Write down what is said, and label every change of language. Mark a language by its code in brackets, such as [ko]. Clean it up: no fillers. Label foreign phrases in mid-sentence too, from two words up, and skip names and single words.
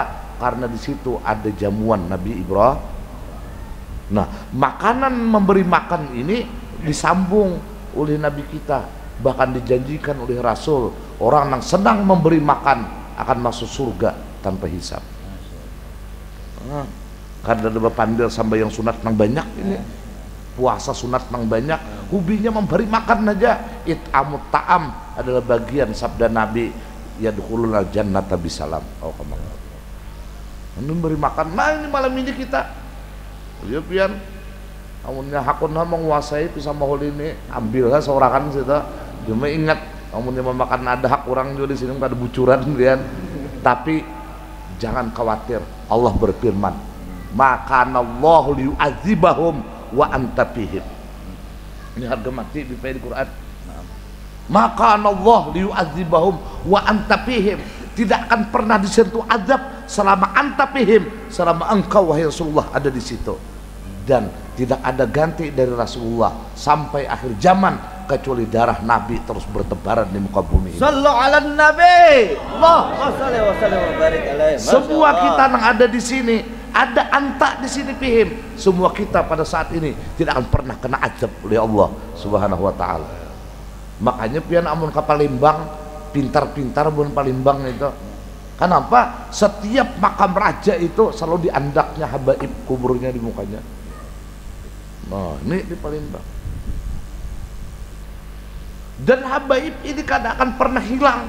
[bjn] Karena di situ ada jamuan Nabi Ibrahim. Nah, makanan memberi makan ini disambung oleh Nabi kita, bahkan dijanjikan oleh Rasul, orang yang senang memberi makan akan masuk surga tanpa hisab. Nah, karena ada pandil sampai yang sunat nang banyak ini, puasa sunat nang banyak, hobinya memberi makan aja. [ar] أطعموا الطعام [bjn] adalah bagian sabda Nabi, [ar] يدخلوا الجنة بسلام. [bjn] Oh, kemana? Memberi makan. Nah, ini malam ini kita, ya pian, amunnya hakunlah menguasai pisang mahul ini, ambillah seorangan situ. Cuma ingat, amunnya memakan ada hak orang juga di sini, ada bucuran pian. Tapi jangan khawatir, Allah berfirman, [ar] ما كان الله ليعذبهم وأنت فيهم. [bjn] Ini harga mati di Quran. [ar] ما كان الله ليعذبهم وأنت فيهم. [bjn] Tidak akan pernah disentuh azab selama [ar] أنت فيهم, [bjn] selama engkau wahai Rasulullah ada di situ. Dan tidak ada ganti dari Rasulullah sampai akhir zaman kecuali darah Nabi terus bertebaran di muka bumi. [ar] صلوا على النبي. اللهم صل وسلم وبارك عليه. [bjn] Semua kita yang ada di sini, ada anta di sini fihim. Semua kita pada saat ini tidak akan pernah kena azab oleh Allah [ar] سبحانه وتعالى. [bjn] Makanya pian amun ka Palembang, pintar-pintar bun Palembang itu. Kenapa? Setiap makam raja itu selalu diandaknya habaib kuburnya di mukanya. Nah, ini di Palembang. Dan habaib ini kadang akan pernah hilang.